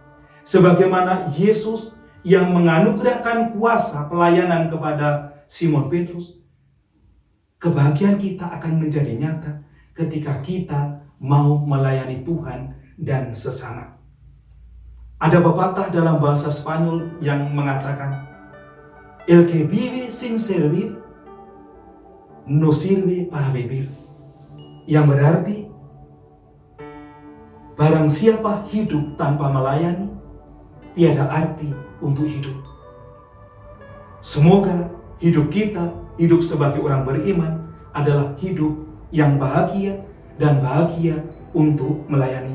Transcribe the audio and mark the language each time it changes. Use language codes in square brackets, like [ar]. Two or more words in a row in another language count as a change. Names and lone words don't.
[id] Sebagaimana Yesus yang menganugerahkan kuasa pelayanan kepada Simon Petrus, kebahagiaan kita akan menjadi nyata ketika kita mau melayani Tuhan dan sesama. Ada pepatah dalam bahasa Spanyol yang mengatakan, [es] el que vive sin servir no sirve para vivir. [id] Yang berarti, barang siapa hidup tanpa melayani, tiada arti untuk hidup. Semoga hidup kita, hidup sebagai orang beriman, adalah hidup yang bahagia dan bahagia untuk melayani.